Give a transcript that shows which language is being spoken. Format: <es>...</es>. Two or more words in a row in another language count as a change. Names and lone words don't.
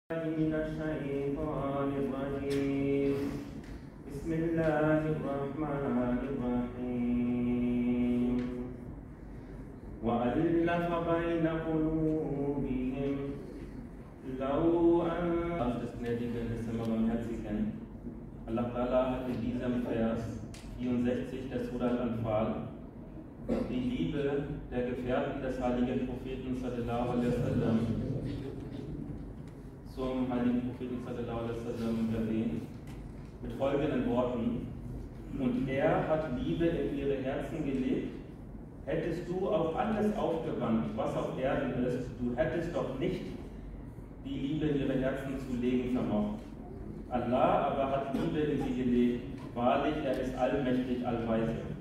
<ar>من الشيطان الرجيم بسم الله الرحمن الرحيم وألف بين قلوبهم لو أن</ar> <de>des gnädigen des immer barmherzigen.</de> <ar>الله تعالى</ar> <de>hat in diesem Vers 64 der Surah Al-Anfal die Liebe der Gefährten des heiligen Propheten</de> <ar>صلى الله عليه وسلم</ar> <de>zum heiligen Propheten</de> <ar>صلى الله عليه وسلم</ar> <de>erwähnt, mit folgenden Worten: Und er hat Liebe in ihre Herzen gelegt. Hättest du auf alles aufgewandt, was auf Erden ist, du hättest doch nicht die Liebe in ihre Herzen zu legen vermocht. Allah aber hat Liebe in sie gelegt. Wahrlich, er ist allmächtig, allweise.</de>